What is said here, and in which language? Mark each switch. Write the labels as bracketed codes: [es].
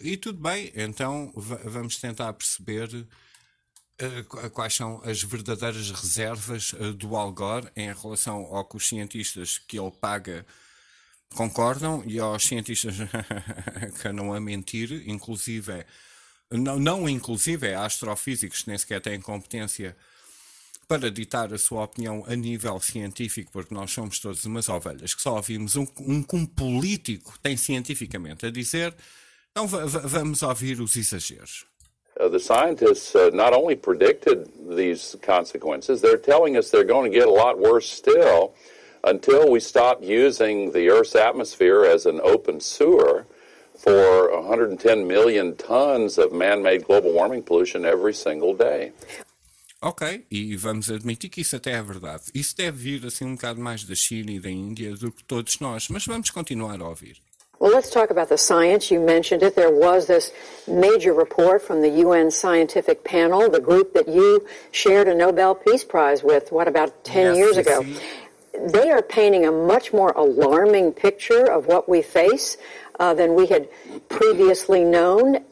[pt] E tudo bem, então vamos tentar perceber quais são as verdadeiras reservas do Al Gore em relação ao que os cientistas que ele paga concordam, e aos cientistas que andam a mentir, inclusive, não inclusive, há astrofísicos que nem sequer têm competência para ditar a sua opinião a nível científico, porque nós somos todos umas ovelhas que só ouvimos um político tem cientificamente a dizer. Então vamos ouvir os exageros. [en] The scientists not only predicted these consequences, they're telling us they're going to get a lot worse still. Until we stop using the Earth's atmosphere as an open sewer for 110 million tons of man-made global warming pollution every single day. [pt] Ok, e vamos admitir que isso até é verdade. Isso deve vir assim um bocado mais da China e da Índia do que todos nós, mas vamos continuar a ouvir. [en] Well, let's talk about the science. You mentioned it. There was this major report from the UN scientific panel, the group that you shared a Nobel Peace Prize with, what, about 10 yes, years ago? They are painting a much more alarming picture of what we face than we had previously known.